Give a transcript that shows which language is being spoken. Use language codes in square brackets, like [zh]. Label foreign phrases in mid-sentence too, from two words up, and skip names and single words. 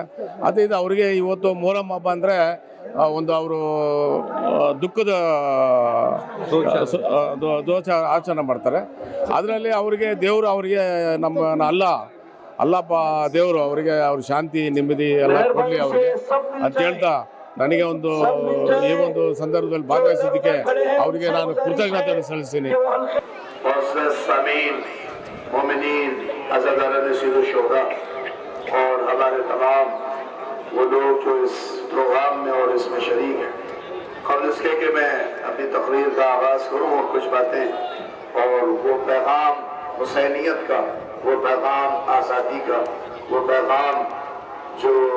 [kn] ಅದೇ ಇದು ಅವರಿಗೆ ಇವತ್ತು ಮೊಹರಂ ಹಬ್ಬ ಅಂದರೆ ಒಂದು ಅವರು ದುಃಖದ ದೋಷ ಆಚರಣೆ ಮಾಡ್ತಾರೆ। ಅದರಲ್ಲಿ ಅವರಿಗೆ ದೇವರು ಅವರಿಗೆ ನಮ್ಮ ಅಲ್ಲಪ್ಪ ದೇವರು ಅವರಿಗೆ ಅವ್ರ ಶಾಂತಿ ನೆಮ್ಮದಿ ಎಲ್ಲ ಕೊಡಲಿ ಅವರಿಗೆ ಅಂತ ಹೇಳ್ತಾ ನನಗೆ ಈ ಒಂದು ಸಂದರ್ಭದಲ್ಲಿ ಭಾಗವಹಿಸೋದಕ್ಕೆ ಅವರಿಗೆ ನಾನು ಕೃತಜ್ಞತೆ ಸಲ್ಲಿಸ್ತೀನಿ। [ur] اور ہمارے تمام وہ لوگ جو اس پروگرام میں اور اس میں شریک ہیں، قبل اس کے کہ میں اپنی تقریر کا آغاز کروں اور کچھ باتیں اور وہ پیغام حسینیت کا، وہ پیغام آزادی کا، وہ پیغام جو